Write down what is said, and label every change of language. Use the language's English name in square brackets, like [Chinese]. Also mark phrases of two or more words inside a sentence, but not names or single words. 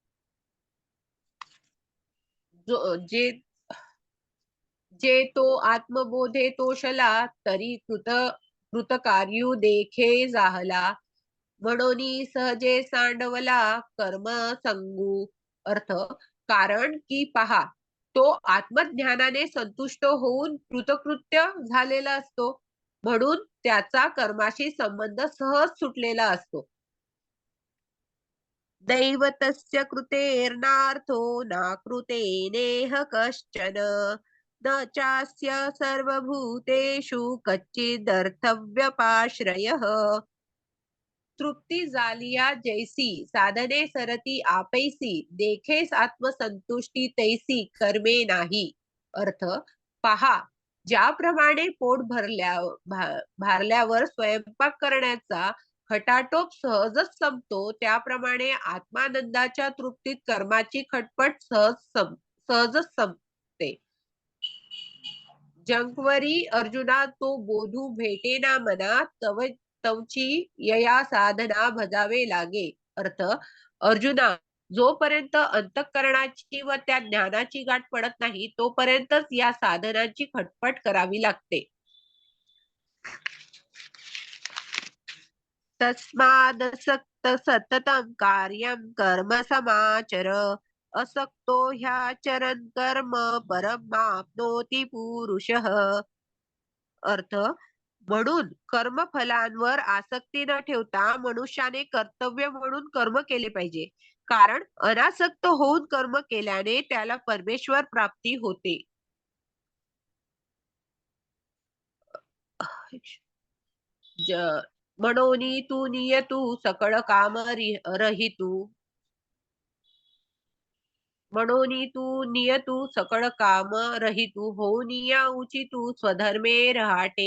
[Marathi] जो जे जे तो आत्मबोधे तोषला, तरी कृतकार्यू देखे जाहला, म्हणून सहजे सांडवला कर्म संगू. अर्थ, कारण की पहा, तो आत्मज्ञानाने संतुष्ट होऊन कृतकृत्य झालेला असतो, म्हणून त्याचा कर्माशी संबंध सहज सुटलेला असतो. [Sanskrit] दैवतस्य कृतेर्नार्थो नाकृतेनेह कश्चन, न चास्य सर्वभूतेषु कच्चिदर्थव्यपाश्रयः. [Marathi] तृप्ती जालिया जैसी साधने सरती आपैसी, देखेस आत्मसंतुष्टी तैसी कर्मे नाही. अर्थ, पहा, ज्याप्रमाणे पोट भारल्यावर स्वयंपाक करण्याचा खटाटोप सहजच संपतो, त्याप्रमाणे आत्मानंदाच्या तृप्तीत कर्माची खटपट सहजच संपते. जंकवरी अर्जुना तो बोधू भेटेना मना, तवची यया साधना भजावे लागे. अर्थ, अर्जुना, जोपर्यंत अंतःकरणाची व त्या ज्ञानाची गाठ पडत नाही तोपर्यंतच या साधनांची खटपट करावी लागते. [Sanskrit] तस्मादसक्त सततं कार्यं कर्म समाचर, असक्तो ह्याचरन् कर्म परमाप्नोति पुरुषः. [Marathi] अर्थ, म्हणून कर्मफलांवर आसक्ती न ठेवता मनुष्याने कर्तव्य म्हणून कर्म केले पाहिजे, कारण अनासक्त होऊन कर्म केल्याने त्याला परमेश्वर प्राप्ती होते. म्हणोनी तू नियतू सकळ काम रहितू, म्हणोनी तू नियतू सकळ काम रहितू, होनिया उचितू स्वधर्मे रहाटे.